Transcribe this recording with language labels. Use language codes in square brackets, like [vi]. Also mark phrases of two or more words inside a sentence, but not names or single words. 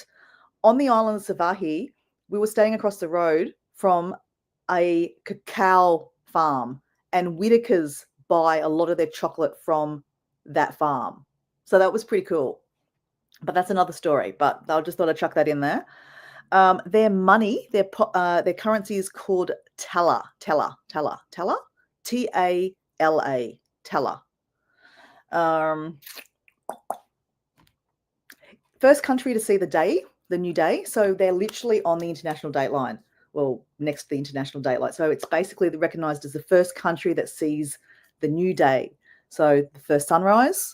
[en] On the island of Savahi, we were staying across the road from a cacao farm, and Whitakers buy a lot of their chocolate from that farm. So that was pretty cool. But that's another story. But I just thought I'd chuck that in there. Their money, their currency is called Tala. Tala. T-A-L-A. Tala. First country to see the new day. So they're literally on the international date line. Well, next to the international date line. So it's basically recognized as the first country that sees the new day. So the first sunrise.